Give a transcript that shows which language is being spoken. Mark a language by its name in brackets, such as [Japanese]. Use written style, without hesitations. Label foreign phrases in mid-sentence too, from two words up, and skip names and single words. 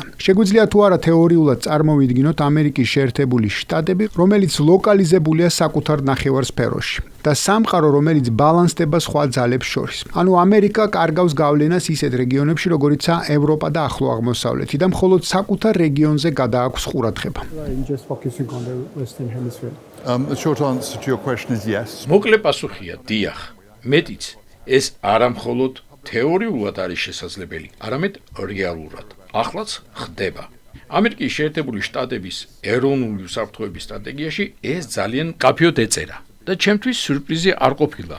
[Georgian] შეგვიძლია თუ არა თეორიულად წარმოვიდგინოთ ამერიკის შეერთებული შტატები, რომელიც ლოკალიზებულია საკუთარ ნახევარსფეროში და სამყარო, რომელიც ბალანსდება სხვა ძალებს შორის. ანუ ამერიკა კარგავს გავლენას ისეთ რეგიონებში, როგორიცაა ევროპა და ახლო აღმოსავლეთი და მხოლოდ საკუთარ რეგიონზე გადააქვს ყურადღება. [English] You're just focusing on the Western Hemisphere. The short answer to your question is yes. [Georgian] მოკლე პასუხია, დიახ. მეტიც, ეს არა მხოლოდ თეორიულად არის შესაძლებელი, არამედ რეალურად. ახლაც ხდება. ამერიკის შეერთებული შტატების ეროვნული უსაფრთხოების სტრატეგიაში ეს ძალიან კაფიოდ ეწერა და ჩემთვის სიურპრიზი არ ყოფილა.